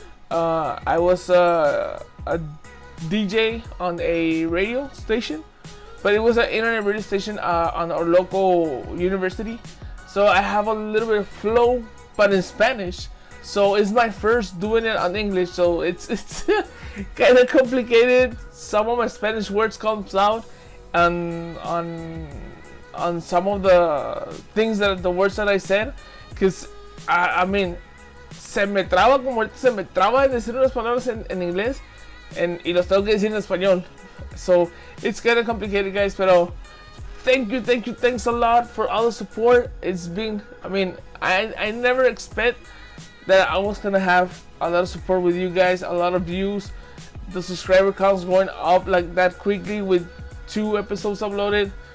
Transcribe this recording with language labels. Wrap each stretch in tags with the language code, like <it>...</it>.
<en>I was a DJ on a radio station, but it was an internet radio station on our local university. So I have a little bit of flow, but in Spanish. So it's my first doing it on English, so it's kind of complicated. Some of my Spanish words comes out on some of the things the words that I said, because I mean,</en> <es>se me traba decir unas palabras en inglés y los tengo que decir en español.</es> <en>So it's kind of complicated, guys, pero thanks a lot for all the support. It's been, I mean, I never expect that I was gonna have a lot of support with you guys, a lot of views, the subscriber counts going up like that quickly with 2 episodes uploaded.</en>